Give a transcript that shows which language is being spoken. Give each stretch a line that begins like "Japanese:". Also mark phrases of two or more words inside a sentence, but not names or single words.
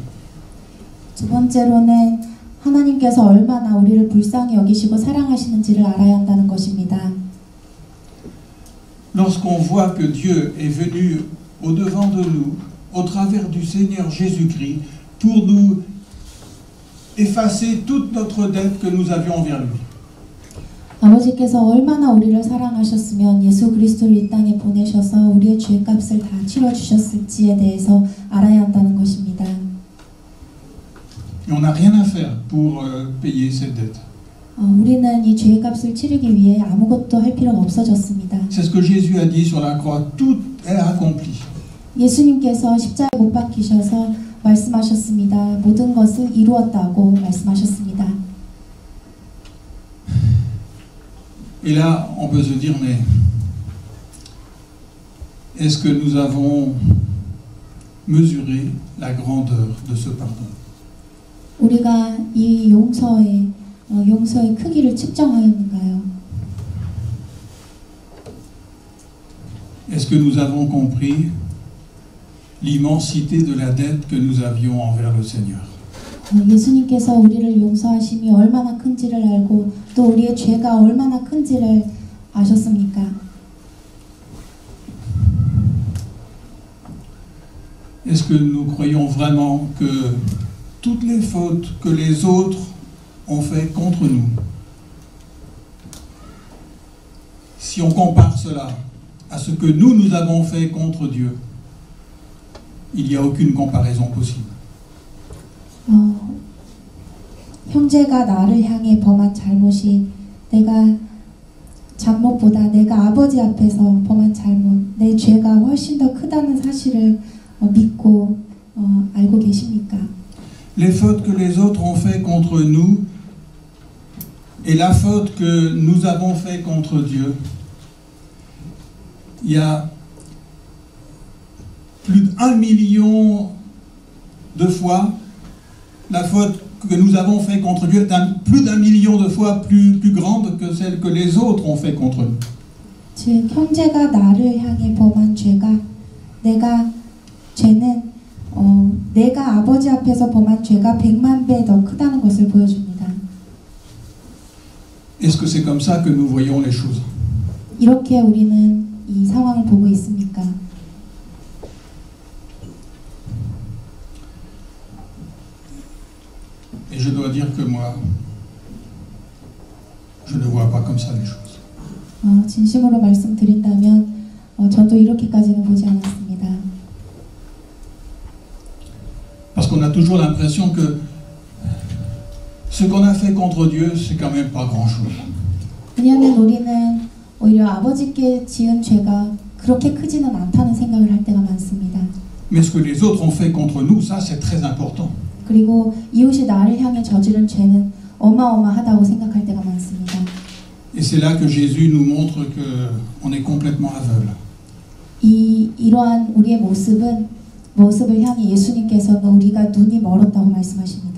Korean: 두 번째로는 하나님께서 얼마나 우리를 불쌍히 여기시고 사랑하시는지를 알아야 한다는 것입니다.
French: Lorsqu'on voit que Dieu est venu au-devant de nous, au travers du Seigneur Jésus-Christ, pour nous effacer toute notre dette que nous avions envers lui.
Korean: 아버지께서 얼마나 우리를 사랑하셨으면 예수 그리스도를 이 땅에 보내셔서 우리의 죄값을 다 치러주셨을지에 대해서 알아야 한다는 것입니다.
French: Et on n'a rien à faire pour payer cette dette.
Korean: 우리는 이 죄값을 치르기 위해 아무것도 할 필요가 없어졌습니다.
French: C'est ce que Jésus a dit sur la croix, tout est accompli.
Korean: 예수님께서 십자가에 못 박히셔서 말씀하셨습니다. 모든 것을 이루었다고 말씀하셨습니다.
French: Et là, on peut se dire, mais est-ce que nous avons mesuré la grandeur de ce pardon?
Korean: 우리가 이 용서의 크기를 측정하였는가요?
French: Est-ce que nous avons compris l'immensité de la dette que nous avions envers le Seigneur?
Korean: 예수님께서 우리를 용서하심이 얼마나 큰지를 알고 또 우리의 죄가 얼마나 큰지를 아셨습니까?
French: Est-ce que nous croyons vraiment que toutes les fautes que les autres ont fait contre nous, si on compare cela à ce que nous avons fait contre Dieu, il n'y a aucune comparaison possible.
Korean: 형제가 나를 향해 범한 잘못이 내가 잘못보다 내가 아버지 앞에서 범한 잘못, 내 죄가 훨씬 더 크다는 사실을 믿고 알고 계십니까?
French: Les fautes que les autres ont fait contre nous et la faute que nous avons fait contre Dieu, il y a plus d'1 million de fois la faute que nous avons fait contre Dieu est plus d'1 million de fois plus grande que celle que les autres ont fait contre nous.
Korean: 즉 형제가 나를 향해 범한 죄는 내가 아버지 앞에서 범한 죄가 100만 배 더 크다는 것을 보여줍니다.
French: Est-ce que c'est comme ça que nous voyons les choses?
Korean: 이렇게 우리는 이 상황을 보고 있습니까?
French: Et je dois dire que moi, je ne vois pas comme ça les choses.
Korean: 진심으로 말씀드린다면 저도 이렇게까지는 보지 않았습니다.
French: Parce qu'on a toujours l'impression que ce qu'on a fait contre Dieu, c'est quand même pas grand-chose.
Korean: 왜냐하면 우리는 오히려 아버지께 지은 죄가 그렇게 크지는 않다는 생각을 할 때가 많습니다.
French: Mais ce que les autres ont fait contre nous, ça c'est très important.
Korean: 그리고 이웃이 나를 향해 저지른 죄는 어마어마하다고 생각할 때가 많습니다.
French: Et c'est là que Jésus nous montre qu'on est complètement aveugle.
Korean: 이러한 우리의 모습을 향해 예수님께서는 우리가 눈이 멀었다고 말씀하십니다.